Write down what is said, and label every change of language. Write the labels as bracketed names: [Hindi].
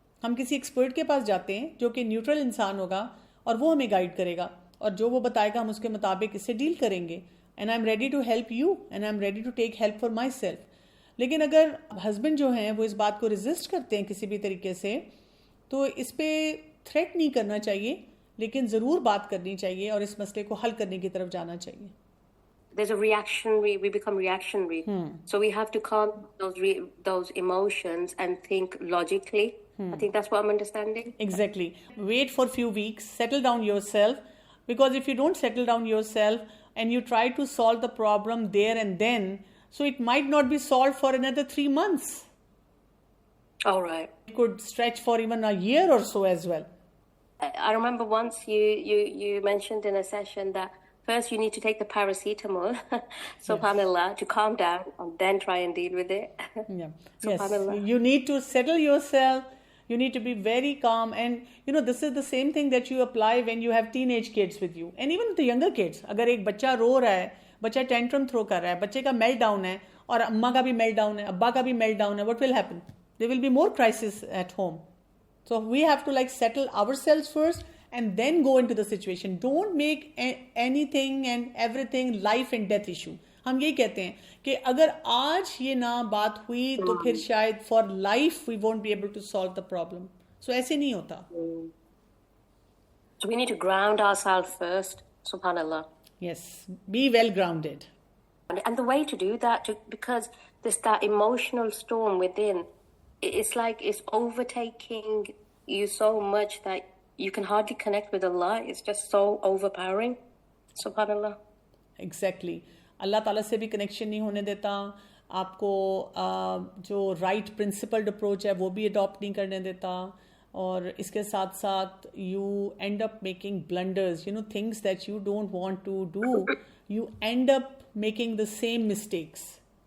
[Urdu] ہم کسی ایکسپرٹ کے پاس جاتے ہیں جو کہ نیوٹرل انسان ہوگا اور وہ ہمیں گائیڈ کرے گا, اور جو وہ بتائے گا ہم اس کے مطابق اس سے ڈیل کریں گے. [English] And I am ready to help you and I am ready to take help for myself. [Urdu] لیکن اگر ہسبینڈ جو ہیں وہ اس بات کو ریزسٹ کرتے ہیں کسی بھی طریقے سے, تو اس پہ تھریٹ نہیں کرنا چاہیے, لیکن ضرور بات کرنی چاہیے اور اس مسئلے کو حل کرنے کی طرف جانا چاہیے. [English] There's a reactionary, we become reactionary. So we have to calm those emotions and think logically. I think that's what I'm understanding. Exactly. Wait for a few weeks, settle down yourself, because if you don't settle down yourself and you try to solve the problem there and then, so it might not be solved for another 3 months. All right. It could stretch for even a year or so as well. I remember once you mentioned in a session that first you need to take the paracetamol, subhanallah, to calm down and then try and deal with it. Yeah. Subhanallah. Yes. You need to settle yourself. You need to be very calm. And this is the same thing that you apply when you have teenage kids with you. And even the younger kids. [Urdu] اگر ایک بچہ رو رہا ہے, بچہ tantrum through کر رہا ہے, بچے کا میلٹ ڈاؤن ہے, اور اماں کا بھی میلٹ ڈاؤن ہے, ابا کا بھی میلٹ ڈاؤن ہے, [English] what will happen? There will be more crisis at home. So we have to settle ourselves first and then go into the situation. Don't make anything and everything life and death issue. [Urdu] ہم یہی کہتے ہیں کہ اگر آج یہ نہ بات ہوئی تو پھر شاید [English] For life we won't be able to solve the problem. [Urdu] سو ایسے نہیں ہوتا. [English] So we need to ground ourselves first, subhanallah. Yes, be well grounded. And the way to do that, because there's that emotional storm within, it's like it's overtaking you so much that you can hardly connect with Allah. It's just so overpowering, subhanallah. Exactly. [Urdu] اللہ تعالیٰ سے بھی connection نہیں ہونے دیتا, آپ کو جو right principled approach ہے وہ بھی اڈاپٹ نہیں کرنے دیتا, اور اس کے ساتھ ساتھ [English] You end up making blunders, things that you don't want to do, you end up making the same mistakes.